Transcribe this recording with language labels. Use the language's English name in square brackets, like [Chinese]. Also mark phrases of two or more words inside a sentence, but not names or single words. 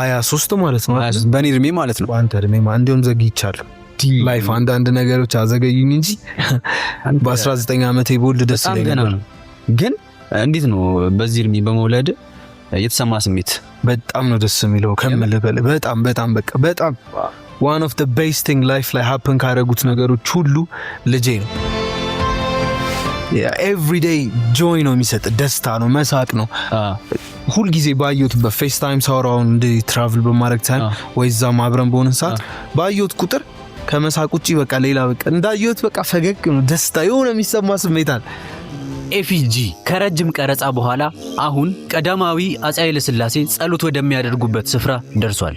[Amharic] 23 በኔ እድሜ ማለት ነው። አንተ እድሜ እንዲሁም ዘግይቻለሁ። ላይፍ አንዳንድ ነገሮች አዘገዩኝ እንጂ በ19 ዓመቴ ቦልድ ደስ ይለኝ ነበር። ግን እንዴት ነው በዚህ እድሜ በመውለድ የተሰማ ስሜት? በጣም ነው ደስ የሚለው ከምልህ በላይ በጣም በጣም [English] one of the best thing life [Amharic] ላይ happen ካደረጉት ነገሮች ሁሉ ልጄ ነው። [English] every day joy [Amharic] ነው የሚሰጥ፣ ደስታ ነው፣ መሳቅ ነው። ሁል ጊዜ ባየሁት በፌስ ታይም ሳወራውን እንደ ትራቭል በማድረግ ታይም ወይዛ ማብረን በሆነ ሰዓት ባየሁት ቁጥር ከመሳቅ ውጪ በቃ ሌላ በቃ እንዳየሁት በቃ ፈገግ ነው፣ ደስታ የሆነ የሚሰማ ስሜት አለ። ኤፊጂ ከረጅም ቀረጻ በኋላ አሁን ቀዳማዊ አፄ ኃይለ ሥላሴ ጸሎት ወደሚያደርጉበት ስፍራ ደርሷል።